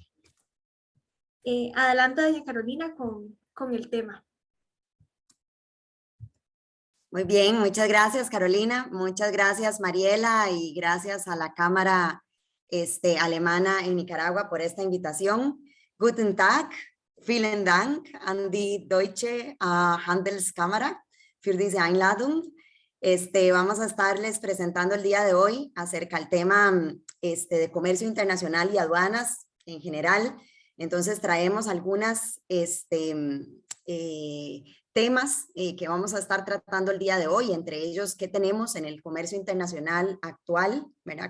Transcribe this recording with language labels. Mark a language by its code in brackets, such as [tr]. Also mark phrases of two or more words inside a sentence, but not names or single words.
[es] Adelante, doña Carolina, con el tema. Muy bien, muchas gracias, Carolina. Muchas gracias, Mariela, y gracias a la Cámara Alemana en Nicaragua por esta invitación. [de] Guten Tag, vielen Dank an die Deutsche Handelskammer für diese Einladung. [es] Vamos a estarles presentando el día de hoy acerca del tema de comercio internacional y aduanas en general. Entonces traemos algunas temas que vamos a estar tratando el día de hoy, entre ellos qué tenemos en el comercio internacional actual, ¿verdad?